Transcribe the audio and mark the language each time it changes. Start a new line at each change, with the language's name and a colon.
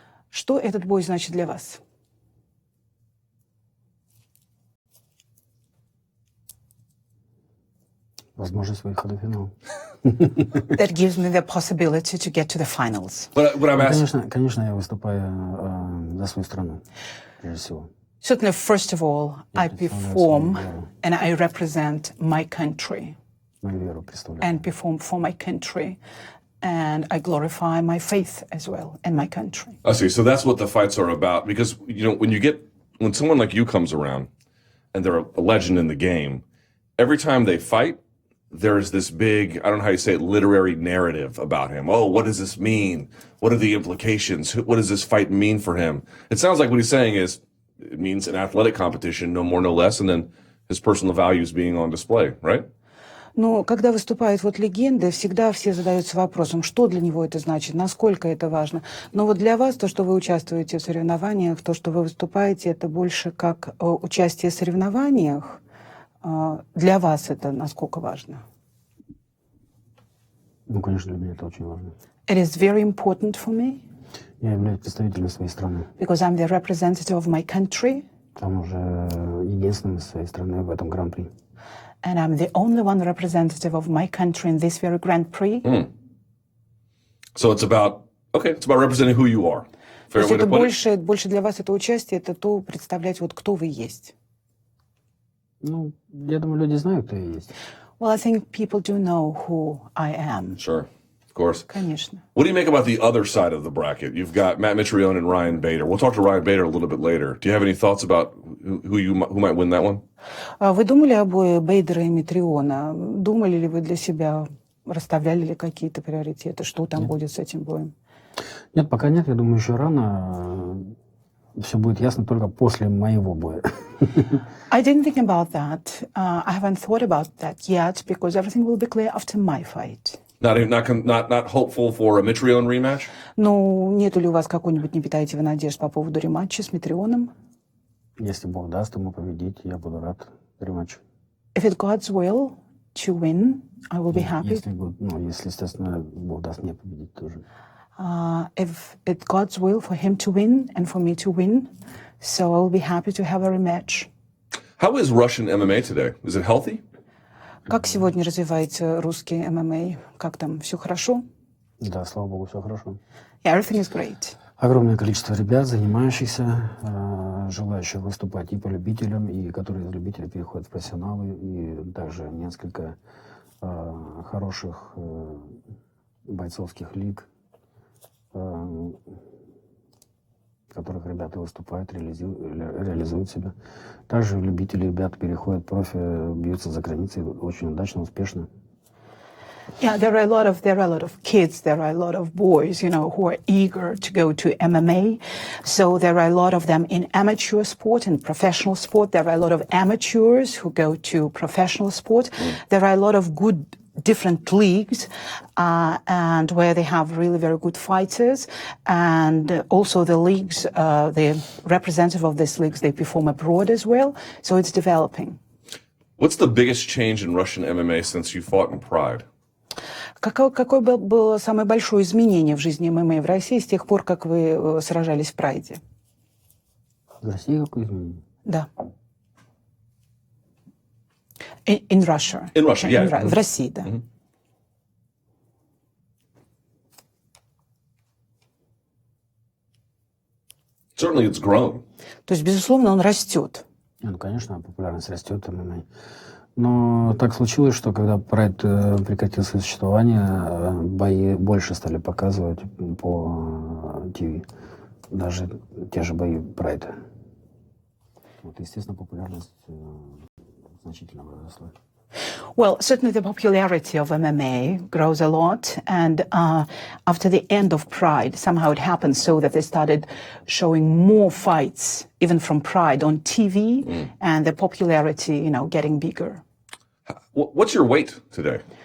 Russian: Что этот бой значит для вас? Возможность выхода в финал.
English: That gives me the possibility to get to the finals. But I'm asking...
Russian: Конечно, я выступаю за свою страну, прежде всего.
English: Certainly, first of all, I perform and I represent my country.
Russian: Мою веру представляю.
English: And perform for my country. And I glorify my faith as well and my country. I see. So that's what the fights are about. Because, you know, when someone like you comes around and they're a legend in the game, every time they fight, there's this big, I don't know how you say it, literary narrative about him. Oh, what does this mean? What are the implications? What does this fight mean for him? It sounds like what he's saying is it means an athletic competition, no more, no less, and then his personal values being on display, right?
Russian: Но когда выступают вот легенды, всегда все задаются вопросом, что для него это значит, насколько это важно. Но вот для вас то, что вы участвуете в соревнованиях, то, что вы выступаете, это больше как участие в соревнованиях. Для вас это насколько важно? Ну, конечно, для меня это очень важно.
English: It is very important for me.
Russian: Я являюсь представителем своей страны.
English: Because I'm the representative of my country.
Russian: Там уже единственным из своей страны в этом Гран-при.
English: And I'm the only one representative of my country in this very Grand Prix. So it's about representing who you are.
Russian: То есть это больше для вас это участие, это то представлять вот кто вы есть. Ну, я думаю, люди знают, кто я есть.
English: Well, I think people do know who I am. Sure, of course.
Russian: Конечно.
English: What do you make about the other side of the bracket? You've got Matt Mitrione and Ryan Bader. We'll talk to Ryan Bader a little bit later. Do you have any thoughts about who might win that one?
Russian: Вы думали о бое Бейдера и Митриона? Думали ли вы для себя, расставляли ли какие-то приоритеты? Что там будет с этим боем? Нет, пока нет. Я думаю, еще рано. Все будет ясно только после моего боя.
English: I didn't think about that. I haven't thought about that yet because everything will be clear after my fight. Not hopeful for a Mitrione rematch?
Russian: Ну, нету ли у вас какой-нибудь, не питаете вы надежд по поводу рематча с Митрионом? Если Бог даст ему победить, я буду рад рематчу.
English: If it's God's will to win, I will be happy.
Russian: Если, естественно, Бог даст мне победить тоже.
English: If it's God's will for him to win and for me to win, so I'll be happy to have a rematch. How is Russian MMA today? Is it healthy?
Russian: Как сегодня развивается русский ММА? Как там, все хорошо? Да, слава Богу, все хорошо.
English: Yeah, everything is great.
Russian: Огромное количество ребят, занимающихся, желающих выступать и по любителям, и которые из любителей переходят в профессионалы, и также несколько хороших бойцовских лиг, в которых ребята выступают, реализуют себя. Также любители ребята переходят в профи, бьются за границей очень удачно, успешно.
English: Yeah, there are a lot of kids, there are a lot of boys, who are eager to go to MMA. So there are a lot of them in amateur sport and professional sport. There are a lot of amateurs who go to professional sport. There are a lot of good different leagues, and where they have really very good fighters. And also the leagues, the representative of these leagues, they perform abroad as well. So it's developing. What's the biggest change in Russian MMA since you fought in Pride?
Russian: Какое было самое большое изменение в жизни ММА в России с тех пор, как вы сражались в Прайде? В России какое изменение? Да.
English: In Russia. In Russia, yeah.
Russian: В России, да.
English: Certainly it's grown.
Russian: То есть, безусловно, он растет. Ну, конечно, популярность растет ММА. Но так случилось, что когда Прайд прекратил свое существование, бои больше стали показывать по ТВ. Даже те же бои Прайда. Вот, естественно, популярность значительно выросла.
English: Well, certainly the popularity of MMA grows a lot, and after the end of Pride, somehow it happened so that they started showing more fights, even from Pride, on TV, and the popularity, getting bigger. What's your weight today?